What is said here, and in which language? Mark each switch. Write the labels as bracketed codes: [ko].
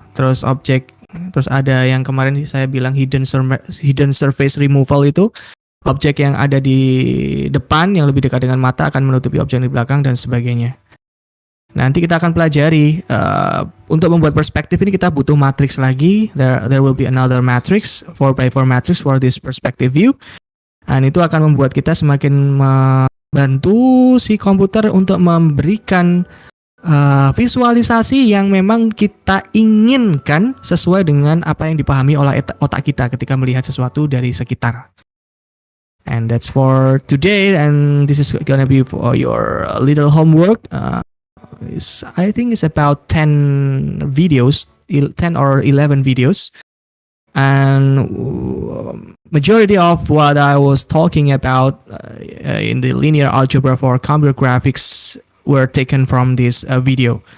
[id] Terus ada yang kemarin saya bilang hidden surface removal itu. Objek yang ada di depan yang lebih dekat dengan mata akan menutupi objek di belakang dan sebagainya. Nanti kita akan pelajari untuk membuat perspektif ini kita butuh matriks lagi. [en] There will be another matrix 4x4 matrix for this perspective view. [id] Dan itu akan membuat kita semakin membantu si komputer untuk memberikan visualisasi yang memang kita inginkan sesuai dengan apa yang dipahami oleh otak kita ketika melihat sesuatu dari sekitar. [en] And that's for today, and this is gonna be for your little homework. I think it's about 10 videos, 10 or 11 videos. And majority of what I was talking about in the linear algebra for computer graphics were taken from this video.